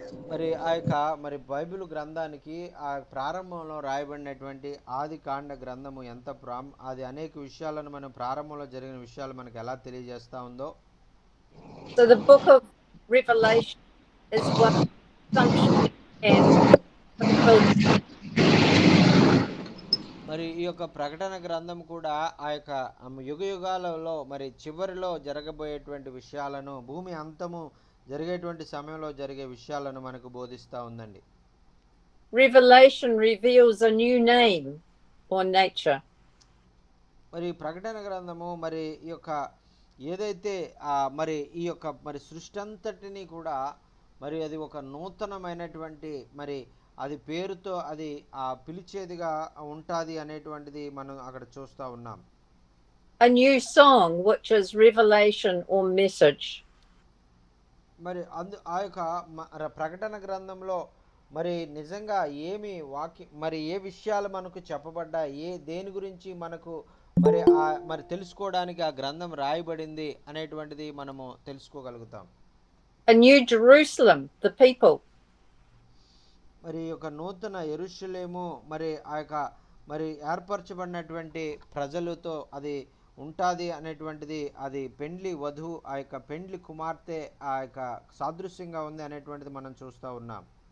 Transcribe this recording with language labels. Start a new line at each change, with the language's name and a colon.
Telugu: మరి ఆ యొక్క మరి బైబిల్ గ్రంథానికి ఆ ప్రారంభంలో రాయబడినటువంటి ఆది కాండ గ్రంథము ఎంత అది అనేక విషయాలను మనం ప్రారంభంలో జరిగిన విషయాలు మనకు ఎలా తెలియజేస్తా ఉందో,
English: so the book of Revelation is what function and fulfillment.
Telugu: మరి ఈ యొక్క ప్రకటన గ్రంథం కూడా ఆ యొక్క యుగ యుగాలలో మరి చివరిలో జరగబోయేటువంటి విషయాలను, భూమి అంతము జరిగేటువంటి సమయంలో జరిగే విషయాలను మనకు బోధిస్తూ ఉందండి.
English: Revelation reveals a new name or nature.
Telugu: మరి ప్రకటన గ్రంథము మరి ఈ యొక్క ఏదైతే మరి ఈ యొక్క మరి సృష్టి అంతటిని కూడా మరి అది ఒక నూతనమైనటువంటి మరి అది పేరుతో అది పిలిచేదిగా ఉంటుంది అనేటువంటిది మనం అక్కడ చూస్తూ ఉన్నాం.
English: A new song, which is revelation or message.
Telugu: మరి ఆ యొక్క ప్రకటన గ్రంథంలో మరి నిజంగా ఏమి మరి ఏ విషయాలు మనకు చెప్పబడ్డాయి, దేని గురించి మనకు మరి మరి తెలుసుకోవడానికి ఆ గ్రంథం రాయబడింది అనేటువంటిది మనము తెలుసుకోగలుగుతాం.
English: A new Jerusalem, the people.
Telugu: మరి ఒక నూతన యెరూషలేము మరి ఆ యొక్క మరి ఏర్పరచబడినటువంటి ప్రజలతో అది ఉంటుంది అనేటువంటిది, అది పెండ్లి వధువు ఆ యొక్క పెండ్లి కుమార్తె ఆ యొక్క సాదృశ్యంగా ఉంది అనేటువంటిది మనం చూస్తూ ఉన్నాం.